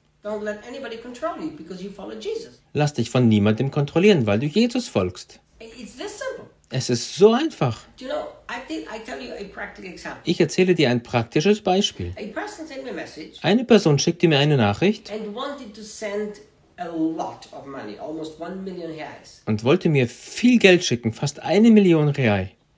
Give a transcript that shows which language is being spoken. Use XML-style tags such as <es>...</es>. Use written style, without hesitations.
<en>Don't let anybody control you because you follow Jesus.</en> <de>Lass dich von niemandem kontrollieren, weil du Jesus folgst.</de> <en>It's this simple.</en> <de>Es ist so einfach.</de> <en>Do you know, I tell you a practical example.</en> <de>Ich erzähle dir ein praktisches Beispiel.</de> <en>A person sent me a message,</en> <de>eine Person schickte mir eine Nachricht</de> <en>and wanted to send a lot of money, almost 1 million reais.</en> <de>Und wollte mir viel Geld schicken, fast 1 Million real.</de>